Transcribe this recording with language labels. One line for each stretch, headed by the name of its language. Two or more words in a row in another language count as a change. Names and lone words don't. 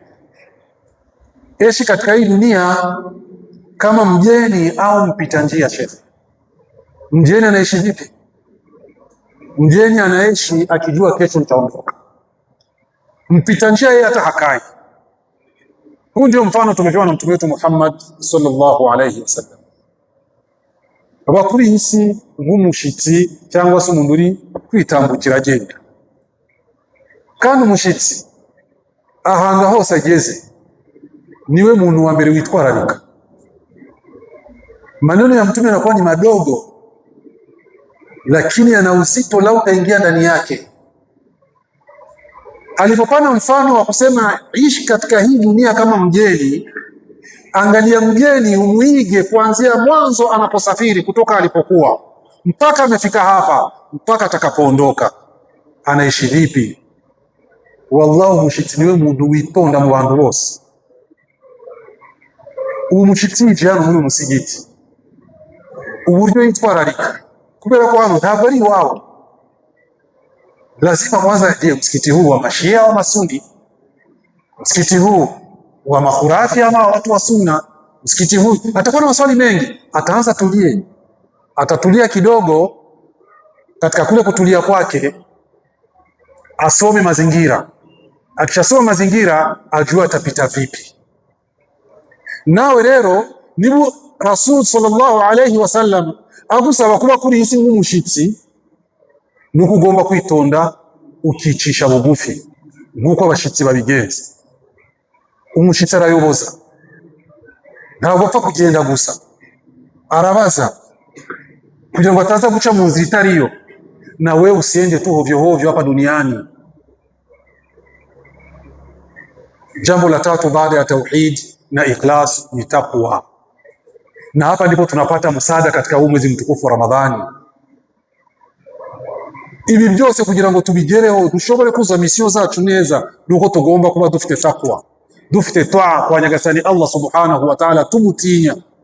Swahili: Ishi katika hii dunia kama mgeni au mpita njia. Sheikh, mgeni anaishi vipi? Mgeni anaishi akijua kesho nitaondoka. Mpita njia yeye hata hakai. Huu ndio mfano tumepewa na Mtume wetu Muhammad
Arabic: صلى الله عليه وسلم.
Kinyarwanda: Abakuri isi nk'umushitsi cyangwa se umuntu uri kwitambukira agenda. Kandi umushitsi ahanga hose ageze niwe muntu wa mbere witwararika.
Swahili: Maneno ya Mtume yanakuwa ni madogo, lakini yana uzito lau utaingia ndani yake. Alipopana mfano wa kusema ishi katika hii dunia kama mgeni, angalia mgeni umuige kuanzia mwanzo anaposafiri kutoka alipokuwa mpaka amefika hapa, mpaka atakapoondoka, anaishi vipi?
Kinyarwanda: Wallahu mushitsi niwe muntu witonda mu bantu bose. Umushitsi jana muri umusigiti uburyo yitwararika, kubera ko hano ntabwo ari wao.
Swahili: Lazima kwanza je, msikiti huu wa Mashia au Masuni? Msikiti huu wa makhurafi ama watu wa Sunna? Msikiti huu atakuwa na maswali mengi. Ataanza tulie, atatulia kidogo. Katika kule kutulia kwake asome mazingira. Akishasoma mazingira ajua atapita vipi.
Kinyarwanda: Nawe rero nibu
Arabic: رسول صلى الله عليه وسلم
Kinyarwanda: agusaba kuba kuri isi nk'umushitsi, nuko ugomba kwitonda ukicisha bugufi nkuko abashitsi babigenza. Umushitsi arayoboza, ntabwo apfa kugenda gusa, arabaza kugira ngo ataza guca mu nzira itariyo,
Swahili: na wewe usiende tu hovyo hovyo hapa duniani. Jambo la tatu baada ya tauhid na ikhlas ni taqwa. Na hapa ndipo tunapata msaada katika huu mwezi mtukufu wa Ramadhani.
Kinyarwanda: Ibi byose kugira ngo tubigereho dushobore kuza misio zacu neza, nuko tugomba kuba dufite taqwa, dufite toa kwa nyagasani
Arabic: الله سبحانه وتعالى,
Kinyarwanda: tumutinya.